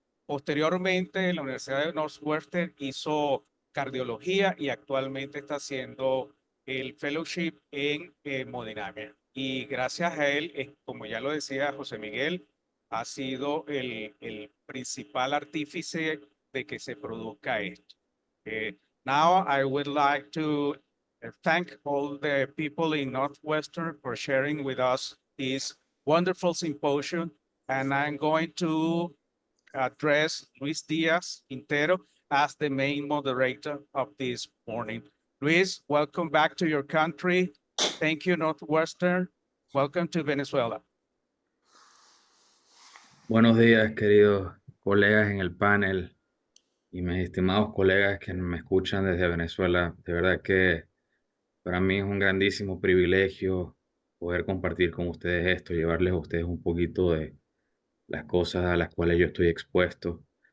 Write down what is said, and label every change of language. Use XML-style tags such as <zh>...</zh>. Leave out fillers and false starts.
<es>Posteriormente, en la Universidad de Northwestern hizo cardiología y actualmente está haciendo el fellowship en hemodinámica. Y gracias a él, como ya lo decía José Miguel, ha sido el principal artífice de que se produzca esto.</es> <en>Now, I would like to thank all the people in Northwestern for sharing with us this wonderful symposium. And I'm going to address Luis Diaz Intero as the main moderator of this morning. Luis, welcome back to your country. Thank you, Northwestern. Welcome to Venezuela.</en> <es>Buenos días, queridos colegas en el panel y mis estimados colegas que me escuchan desde Venezuela. De verdad que para mí es un grandísimo privilegio poder compartir con ustedes esto, llevarles a ustedes un poquito de las cosas a las cuales yo estoy expuesto.</es>